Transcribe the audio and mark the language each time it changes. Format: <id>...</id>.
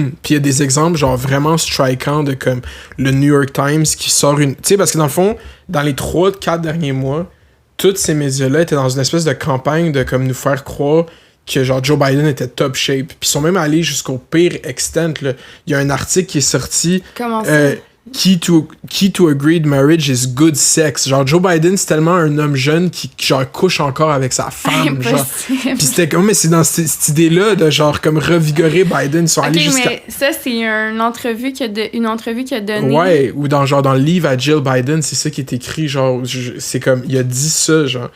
<fr>Puis il y a des exemples genre vraiment strikants de comme le New York Times qui sort une... Tu sais, parce que dans le fond, dans les 3-4 derniers mois, tous ces médias-là étaient dans une espèce de campagne de comme nous faire croire que genre Joe Biden était</fr> <en>top shape.</en> <fr>Puis ils sont même allés jusqu'au pire extent. Il y a un article qui est sorti... Comment ça?</fr> <en>Key to a great marriage is good sex.</en> <fr>Genre, Joe Biden, c'est tellement un homme jeune qui genre, couche encore avec sa femme. Genre. Puis c'était comme, mais c'est dans cette idée-là de genre, comme revigorer Biden. Ils sont allés jusqu'à... mais ça, c'est une entrevue qu'il a donnée. Ouais, ou dans le livre à Jill Biden, c'est ça qui est écrit. Genre, c'est comme, il a dit ça, genre.</fr>